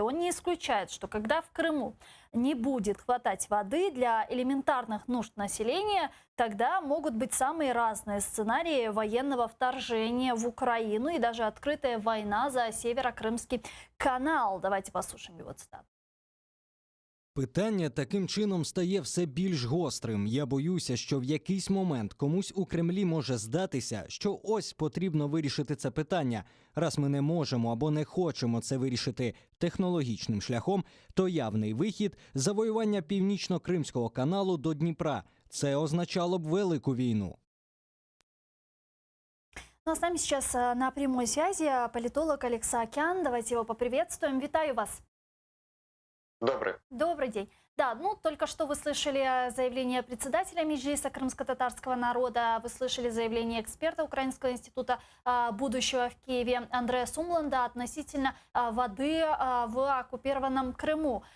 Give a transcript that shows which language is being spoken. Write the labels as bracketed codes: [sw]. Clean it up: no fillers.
[ru] Он не исключает, что когда в Крыму не будет хватать воды для элементарных нужд населения, тогда могут быть самые разные сценарии военного вторжения в Украину и даже открытая война за Северокрымский канал. Давайте послушаем его цитату. [uk] Питання таким чином стає все більш гострим. Я боюся, що в якийсь момент комусь у Кремлі може здатися, що ось потрібно вирішити це питання. Раз ми не можемо або не хочемо це вирішити технологічним шляхом, то явний вихід – завоювання Північно-Кримського каналу до Дніпра. Це означало б велику війну. [ru] Ну а с нами сейчас на прямой связи политолог Олег Саакян. Давайте его поприветствуем. [uk] Витаю вас. [ru] Добрый. Добрый день. Да, ну только что вы слышали заявление председателя Меджлиса крымско-татарского народа, вы слышали заявление эксперта Украинского института будущего в Киеве Андреаса Умланда относительно воды в оккупированном Крыму.